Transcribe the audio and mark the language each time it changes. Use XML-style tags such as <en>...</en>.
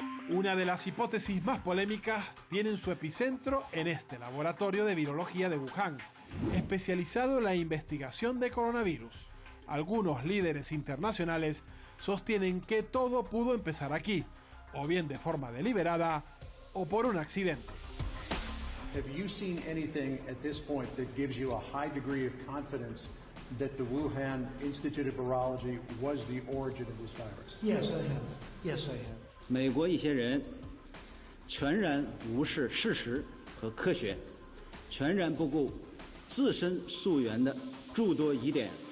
<es>Una de las hipótesis más polémicas tiene su epicentro en este laboratorio de virología de Wuhan, especializado en la investigación de coronavirus. Algunos líderes internacionales sostienen que todo pudo empezar aquí, o bien de forma deliberada o por un accidente.</es> <en>Have you seen anything at this point that gives you a high degree of confidence that the Wuhan Institute of Virology was the origin of this virus? Yes, I have. Yes, I have.</en> <zh>美国一些人全然无视事实和科学，全然不顾自身溯源的诸多疑点。</zh>